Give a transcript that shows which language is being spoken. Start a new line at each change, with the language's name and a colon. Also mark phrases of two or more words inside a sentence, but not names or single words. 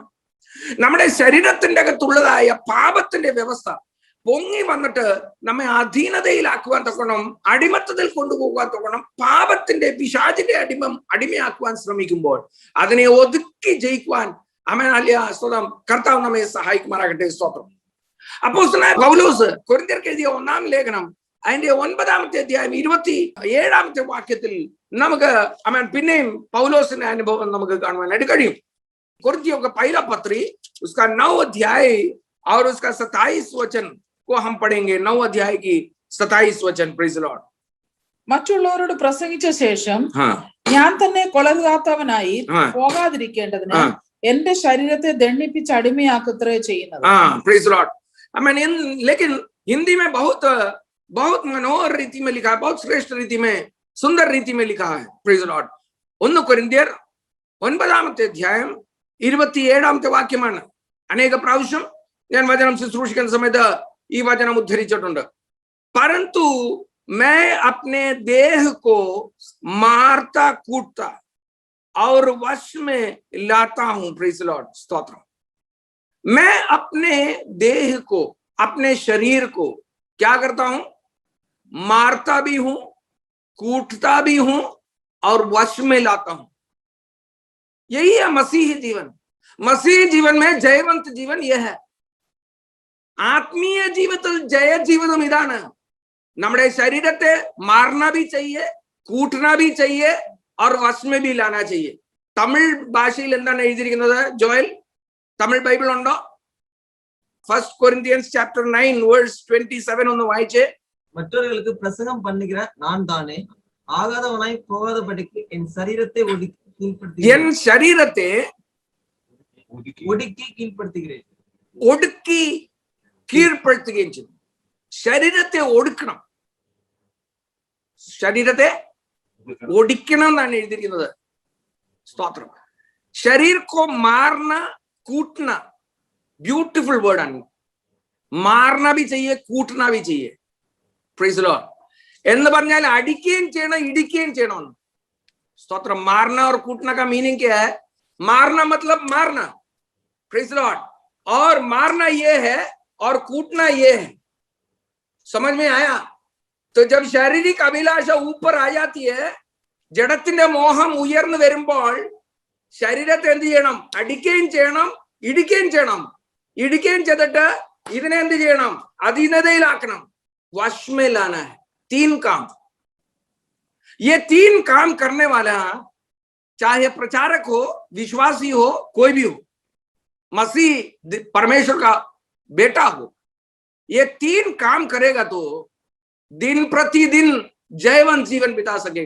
Malayalam: നമ്മുടെ ശരീരത്തിന്റെ അകത്തുള്ളതായ പാപത്തിന്റെ വ്യവസ്ഥ പൊങ്ങി വന്നിട്ട് നമ്മെ അധീനതയിലാക്കുവാൻ തക്കണം, അടിമത്തത്തിൽ കൊണ്ടുപോകാൻ തക്കണം, പാപത്തിന്റെ പിശാചിന്റെ അടിമയാക്കുവാൻ ശ്രമിക്കുമ്പോൾ അതിനെ ഒതുക്കി ജയിക്കുവാൻ സ്തോത്രം കർത്താവ് നമ്മെ സഹായിക്കുമാറാകട്ടെ. സ്തോത്രം. അപ്പോസ്തലനായ പൗലോസ് കൊരിന്ത്യർക്ക് എഴുതിയ 1-ാം ലേഖനം അതിന്റെ 9-ാമത്തെ അധ്യായം 27-ാമത്തെ വാക്യത്തിൽ നമുക്ക് പിന്നെയും പൗലോസിന്റെ അനുഭവം നമുക്ക് കാണുവാനായിട്ട് കഴിയും.
Hindi: कोरिन्थियों का पहला पत्री उसका 9 अध्याय और उसका 27 वचन को हम पढ़ेंगे. 9 अध्याय की 27 वचन.
English: Praise the Lord.
Malayalam: മറ്റുള്ളവരോട് പ്രസംഗിച്ച ശേഷം ഞാൻ തന്നെ കൊലകാത്തവനായി പോകാതിരിക്കേണ്ടതിന് എന്റെ ശരീരത്തെ ദണ്ഡിപ്പിച്ച് അടിമയാക്കത്രേ ചെയ്യുന്നത്.
English: Praise the Lord.
Hindi: लेकिन हिंदी में बहुत बहुत मनोहर रीति में लिखा है, बहुत श्रेष्ठ रीति में, सुंदर रीति में लिखा है.
English: Praise the Lord.
Malayalam: 1 കൊരിന്ത്യർ 9-ാമത്തെ അധ്യായം 27-ാമത്തെ വാക്യമാണ്. അനേക പ്രാവശ്യം ഞാൻ വചനം ശുശ്രൂഷിക്കുന്ന സമയത്ത് ഈ വചനം ഉദ്ധരിച്ചിട്ടുണ്ട്.
Hindi: परंतु मैं अपने देह को मारता कूटता और वश में लाता हूं.
English: Praise the Lord. स्तोत्र.
Hindi: मैं अपने देह को, अपने शरीर को क्या करता हूं? मारता भी हूं, कूटता भी हूं और वश में लाता हूं. यही है मसीही जीवन. मसीही जीवन में जयवंत जीवन यह है.
Malayalam: ആത്മീയ ജീവിതത്തിൽ ജയ ജീവിതം ഇതാണ്. നമ്മുടെ ശരീരത്തെ
Hindi: मारना भी चाहिए, कूटना भी चाहिए और वश में भी लाना चाहिए.
Malayalam: തമിഴ് ഭാഷയിൽ എന്താണ് എഴുതിയിരിക്കുന്നത്? ജോയൽ, തമിഴ് ബൈബിൾ ഉണ്ടോ?
English: 1 Corinthians chapter 9 verse 27
Malayalam: ഒന്ന് വായിച്ചേ.
Tamil: மற்றவர்களுக்கு பிரசங்கம் பண்ணுகிற நான் தானே ஆகாதவனாய் போகாதபடிக்கு என் சரீரத்தை ஒடுக்கி கீழ்ப்படுத்துகிறேன்.
Malayalam: ഒടുക്കി കീഴ്പ്പെടുത്തുകയും ചെയ്തു. ശരീരത്തെ ഒടുക്കണം, ശരീരത്തെ ഒടിക്കണം എന്നാണ് എഴുതിയിരിക്കുന്നത്. സ്തോത്രം.
Hindi: शरीर को मारना कूटना,
English: beautiful word
Hindi: ആണ്. മാർന भी चाहिए, കൂട്ടന भी चाहिए.
English: Praise the Lord.
Malayalam: എന്ന് പറഞ്ഞാൽ അടിക്കുകയും ചെയ്യണം, ഇടിക്കുകയും ചെയ്യണം.
Hindi: स्तोत्र. मारना और कूटना का मीनिंग क्या है? मारना मतलब मारना.
English: Praise the Lord.
Hindi: और मारना ये है और कूटना ये है. समझ में आया? तो जब शारीरिक अभिलाषा ऊपर आ जाती है,
Malayalam: ജഡത്തിന്റെ മോഹം ഉയർന്നു വരുമ്പോൾ ശരീരത്തെ എന്ത് ചെയ്യണം? അടിക്കുകയും ചെയ്യണം, ഇടിക്കുകയും ചെയ്യണം. ഇടിക്കുകയും ചെയ്തിട്ട് ഇതിനെ എന്ത് ചെയ്യണം?
Hindi: അധീനതയിലാക്കണം. വശ് में लाना है. 3 काम. ये 3 काम करने वाला, चाहे प्रचारक हो, विश्वासी हो, कोई भी हो, मसीह परमेश्वर का बेटा हो, ये 3 काम करेगा तो दिन प्रतिदिन जयवंत जीवन बिता सकेगा.